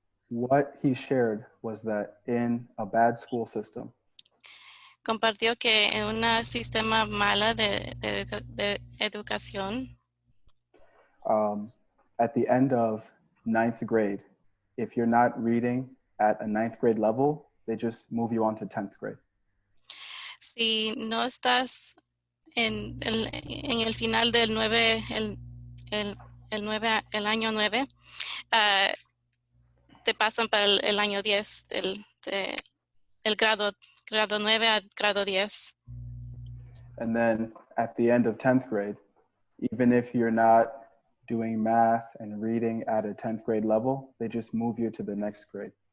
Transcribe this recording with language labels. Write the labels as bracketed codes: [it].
[en] What he shared was that in a bad school system, [es] Compartió que en un sistema mala de educación, [en] at the end of 9th grade, if you're not reading at a 9th grade level, they just move you on to 10th grade. [es] si no estás en el final del 9, el año 9, te pasan para el año 10, el grado 9 a grado 10. [en] And then at the end of 10th grade, even if you're not doing math and reading at a 10th grade level, they just move you to the next grade.